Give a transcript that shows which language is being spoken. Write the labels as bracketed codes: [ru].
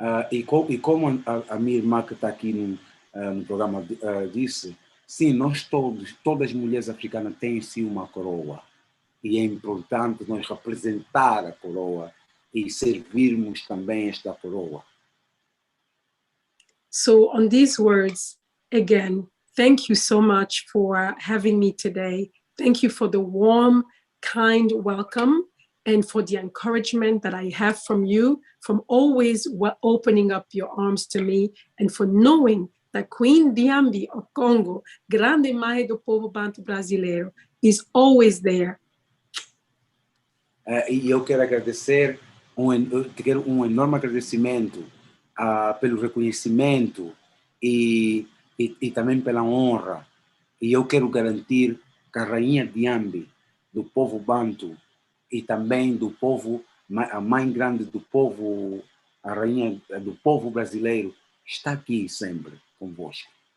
[pt] E como a minha irmã que está aqui no programa disse, sim, todas as mulheres africanas têm sim uma coroa, e é importante nós representar a coroa e servirmos também esta coroa. [en] So on these words, again, thank you so much for having me today. Thank you for the warm, kind welcome, and for the encouragement that I have from you, from always opening up your arms to me, and for knowing that Queen Diambi of Congo, Grande Mãe do Povo Banto Brasileiro, is always there. [pt] E eu quero agradecer, um enorme agradecimento pelo reconhecimento e também pela honra. E eu quero garantir que a Rainha Diambi do povo Banto e também do povo, a mãe grande do povo, a rainha do povo brasileiro, está aqui sempre convosco.